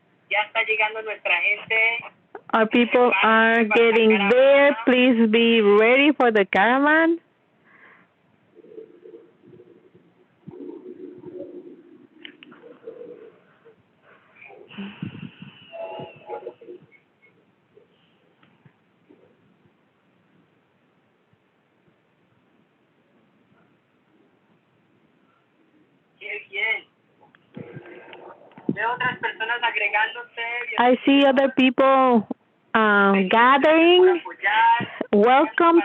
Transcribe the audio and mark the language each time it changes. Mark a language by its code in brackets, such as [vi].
[es] Ya está llegando nuestra gente. [en] Our people are getting there. Please be ready for the caravan. [es] Qué bien. Veo otras personas agregándose. [en] I see other people gathering. Welcome.